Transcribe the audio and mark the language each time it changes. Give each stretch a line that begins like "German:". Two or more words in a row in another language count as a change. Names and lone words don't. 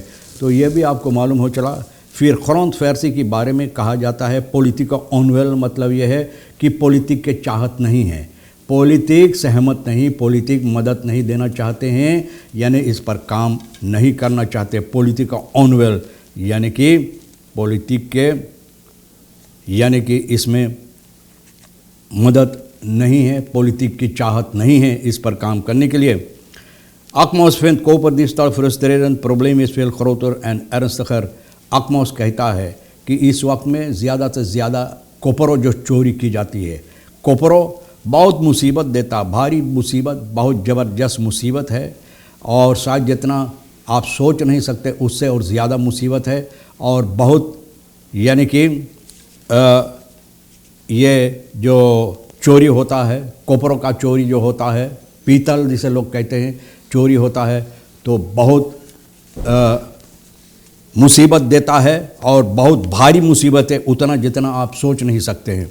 Hindi: तो ये भी आपको मालूम हो चला। फिर खरौंद फैरसी के बारे में कहा जाता है
Dutch: politiek onwil,
Hindi: मतलब यह है कि पॉलिटिक के चाहत नहीं है, पॉलिटिक सहमत नहीं, पॉलिटिक मदद नहीं देना चाहते हैं, यानी इस पर काम नहीं करना चाहते।
Dutch: politiek onwil
Hindi: यानी कि पॉलिटिक के यानी कि इसमें मदद नहीं है, पॉलिटिक की चाहत नहीं है इस पर काम करने के लिए।
Dutch: Akmos vindt koper die stal frustrerend, probleem is veel groter en ernstiger।
Hindi: Akmos कहता है कि इस वक्त में ज़्यादा से ज़्यादा कोपरों जो चोरी की जाती है, कोपरों बहुत मुसीबत देता, भारी मुसीबत, बहुत ज़बरदस्त मुसीबत है और शायद जितना आप सोच नहीं सकते उससे और ज़्यादा मुसीबत है। और बहुत यानी कि ये जो चोरी होता है, कोपरों का चोरी जो होता है, पीतल जिसे लोग कहते हैं, चोरी होता है तो बहुत मुसीबत देता है और बहुत भारी मुसीबत है, उतना जितना आप सोच नहीं सकते हैं।